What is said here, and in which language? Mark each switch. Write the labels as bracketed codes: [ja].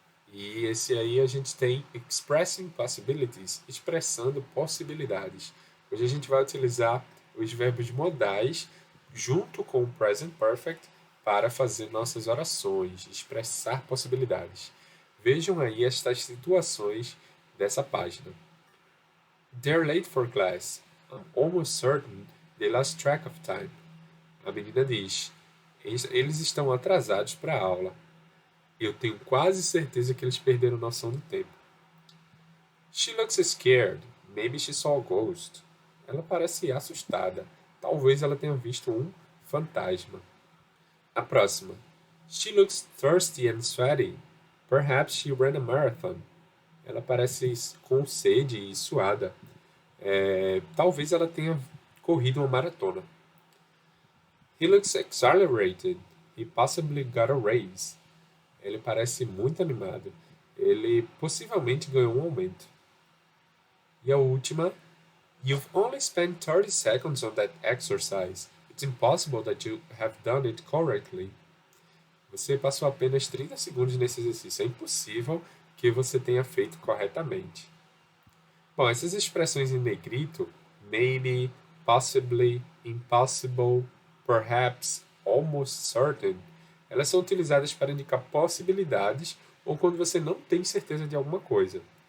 [pt] E esse aí a gente tem Expressing Possibilities, expressando possibilidades. Hoje a gente vai utilizar os verbos modais junto com o Present Perfect para fazer nossas orações, expressar possibilidades. Vejam aí estas situações dessa página. [en] They're late for class. I'm almost certain they lost track of time. [pt] A menina diz: eles estão atrasados para a aula. Eu tenho quase certeza que eles perderam noção do tempo. [en] She looks scared. Maybe she saw a ghost. [pt] Ela parece assustada. Talvez ela tenha visto um fantasma. A próxima. [en] She looks thirsty and sweaty. Perhaps she ran a marathon. [pt] Ela parece com sede e suada. Talvez ela tenha corrido uma maratona. [en] He looks exhilarated. He possibly got a raise. [pt] Ele parece muito animado. Ele possivelmente ganhou um aumento. E a última. [en] You've only spent 30 seconds on that exercise. It's impossible that you have done it correctly. [pt] Você passou apenas 30 segundos nesse exercício. É impossível que você tenha feito corretamente. Bom, essas expressões em negrito, maybe, possibly, impossible, perhaps, almost certain, elas são utilizadas para indicar possibilidades ou quando você não tem certeza de alguma coisa.